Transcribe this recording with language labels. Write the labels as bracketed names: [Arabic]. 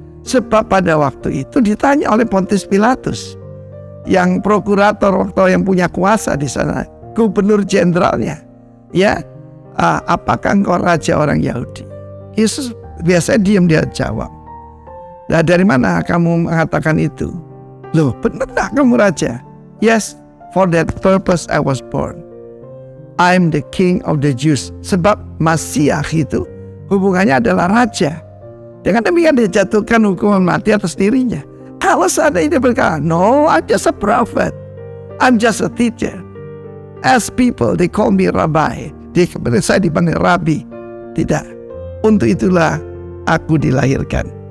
[Indonesian] Sebab pada waktu itu ditanya oleh Pontius Pilatus, yang prokurator waktu yang punya kuasa di sana, gubernur jenderalnya, apakah engkau raja orang Yahudi? Yesus biasanya diam, dia jawab, nah dari mana kamu mengatakan itu? Loh, benar tak kamu raja? [English] Yes, for that purpose I was born. I'm the king of the Jews. [Indonesian] Sebab Masiah itu hubungannya adalah raja. Dengan demikian dia jatuhkan hukuman mati atas dirinya. Kalau seandainya dia berkata, [English] no, I'm just a prophet, I'm just a teacher. As people, they call me rabbi. [Indonesian] Saya dipanggil rabi. Tidak. Untuk itulah aku dilahirkan.